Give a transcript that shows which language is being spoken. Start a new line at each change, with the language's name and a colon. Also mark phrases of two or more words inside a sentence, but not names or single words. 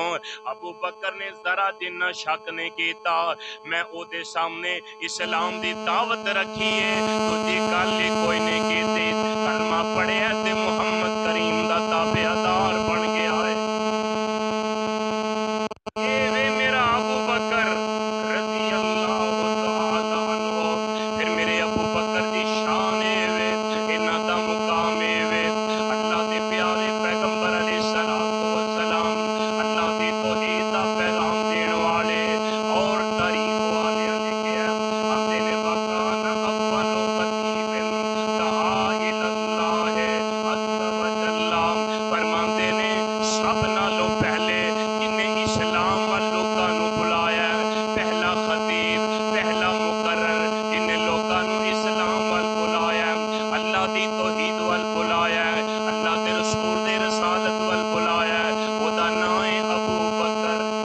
Punjabi: ابو بکر نے ذرا جنہا شک نہیں کیتا، میں اوہدے سامنے اسلام دی دعوت رکھی ہے، دوجی گل ہی کوئی نہیں کیتی، کلمہ پڑھیا تے محمد کریم دا تابعدار بن گیا ہے. اے وے میرا ابو بکر
Arabic: رضي الله تعالى عنه,
Punjabi: فیر میرے ابو بکر دی شان وے، اِنہاں دا مقام وے، اللہ دے پیارے پیغمبر
Arabic: عليه الصلاة والسلام,
Punjabi: اللہ دی توحید دا پیغام دین والے اور تعریف والے لکھے ہیں، آندے نے
Arabic: وكان أول خطيب دعا إلى الله عز وجل,
Punjabi: فرماندے نے سب نالوں پہلے جنہاں اسلام ول لوکاں نوں بلایا، پہلا خطیب پہلا مقرر جنہاں لوکاں نوں اسلام ول بلایا، اللہ دی توحید ول بلایا، اللہ دے رسول دے رسالت ول بلایا، اوہدا نام ہے ابو بکر.